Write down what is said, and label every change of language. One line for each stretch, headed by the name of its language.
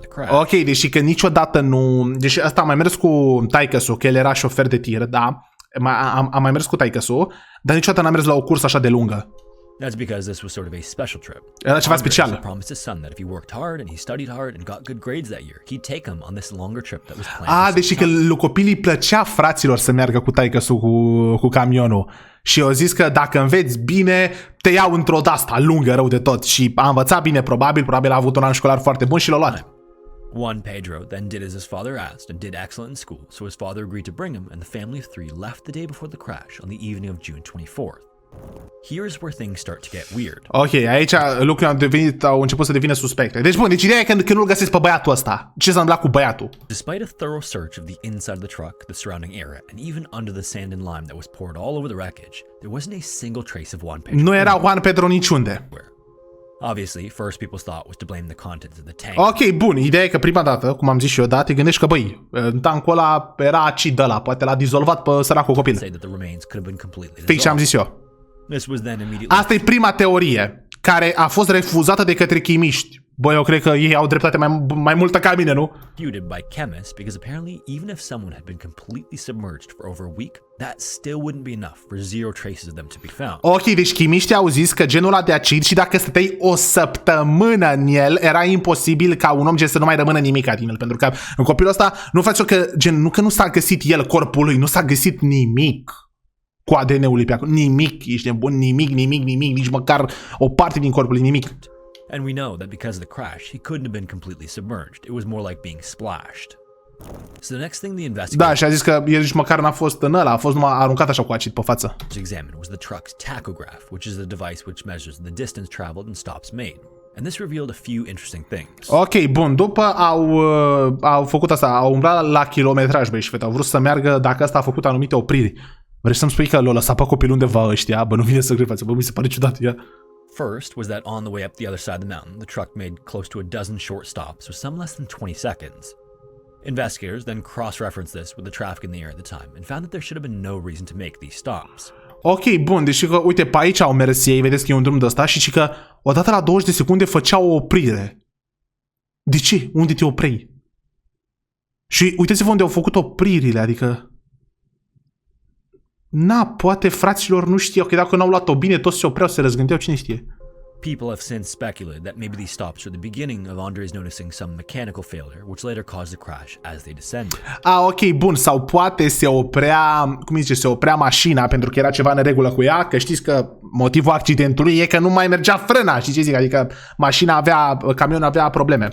Romanian: Ok, deși că niciodată nu... Deși ăsta a mai mers cu taică-su, că el era șofer de tir, da? Am mai mers cu taică-su, dar niciodată n-am mers la o cursă așa de lungă.
English: That's because this was sort of a special trip.
Romanian: Era ceva special.
English: Promised his son that if he worked hard and he studied hard and got good grades that year, he'd take him on this longer trip that was planned.
Romanian: Deși că lui copilii plăcea fraților să meargă cu taică-su cu camionul. Și eu zis că dacă înveți bine, te iau într-o de-asta lungă rău de tot. Și a învățat bine, probabil a avut un an școlar foarte bun și l-a luat.
English: Juan Pedro then did as his father asked and did excellent in school, so his father agreed to bring him, and the family of three left the day before the crash on the evening of June 24th. Here's where things start to get weird.
Romanian: Ok, aici lucrurile au început să devină suspecte. Deci bun, ideea e că nu-l găsesc pe băiatul ăsta. Ce s-a întâmplat cu băiatul?
English: Despite a thorough search of the inside of the truck, the surrounding area, and even under the sand and lime that was poured all over the wreckage, there wasn't a single trace of Juan Pedro.
Romanian: Nu era Juan Pedro niciunde.
English: Obviously, first people's thought was to blame the contents of the tank.
Romanian: Ok, bun, ideea e că prima dată, cum am zis și eu, te gândești că, băi, în tancul ăla era acid ăla, poate l-a dizolvat pe săracul copil. Fix ce am zis eu. Asta e prima teorie, care a fost refuzată de către chimiști. Băi, eu cred că ei au dreptate mai multă ca mine, nu?
English: Refuted by chemists because apparently even if someone had been completely submerged for over a week, that still wouldn't be enough for zero traces of them to be found.
Romanian: Ok, deci chimiștii au zis că genul ăla de acid și dacă stăteai o săptămână în el, era imposibil ca un om să nu mai rămână nimic din el, pentru că în copilul ăsta nu face că nu s-a găsit el corpul lui, nu s-a găsit nimic cu ADN-ul lui pe acolo, nimic, ești nebun, nimic, nici măcar o parte din corpul lui, nimic.
English: And we know that because of the crash, he couldn't have been completely submerged. It was more like being splashed. So the next thing the investigators...
Romanian: Da, și a zis că el nici măcar n-a fost în ăla, a fost numai aruncat așa cu acid pe față.
English: ...examined was the truck's tachograph, which is the device which measures the distance traveled and stops made. And this revealed a few interesting things.
Romanian: Ok, bun, după au făcut asta, au umblat la kilometraj, băi și fete, au vrut să meargă dacă asta a făcut anumite opriri. Vrei să-mi spui că l-a lăsat pe copil undeva ăștia? Bă, nu vine să cred, bă, mi se pare ciudat, ia.
English: First was that on the way up the other side of the mountain, the truck made close to a dozen short stops with some less than 20 seconds. Investigators then cross-referenced this with the traffic in the area at the time and found that there should have been no reason to make these stops.
Romanian: Ok, bun, deci că, uite, pe aici au mers ei, vedeți că e un drum de ăsta și că odată la 20 de secunde făceau o oprire. De ce? Unde te oprei? Și uitați-vă unde au făcut opririle, adică... poate fraților nu știau că dacă n-au luat-o bine, toți se opreau, se răzgândeau, cine știe.
English: People have since speculated that maybe these stops were the beginning of Andres noticing some mechanical failure, which later caused the crash as they descended.
Romanian: Ok, bun, sau poate se oprea mașina pentru că era ceva în regulă cu ea, că știți că motivul accidentului e că nu mai mergea frâna, știi ce zic? Adică camionul avea probleme.